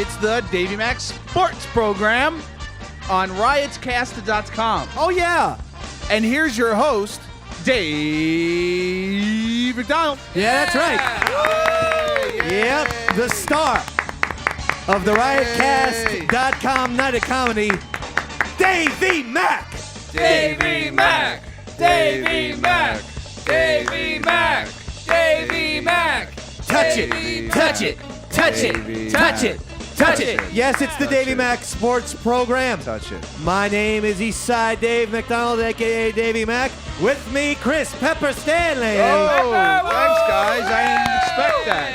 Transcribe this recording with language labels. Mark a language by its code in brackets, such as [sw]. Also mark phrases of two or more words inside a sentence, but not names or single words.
[en] It's the Davey Mac Sports Program on RiotCast.com. Oh, yeah. And here's your host, Dave McDonald. Yeah, that's right. Yep, the star of the RiotCast.com Night of Comedy, Davey Mac. Davey Mac. Davey Mac. Davey Mac. Davey Mac. Touch it, touch it, touch it, touch it, touch it. Yes, it's the Davey Mac Sports Program. Touch it. My name is Eastside Dave McDonald, a.k.a. Davey Mac. With me, Chris Pepper Stanley. Oh, thanks, guys. I didn't expect that.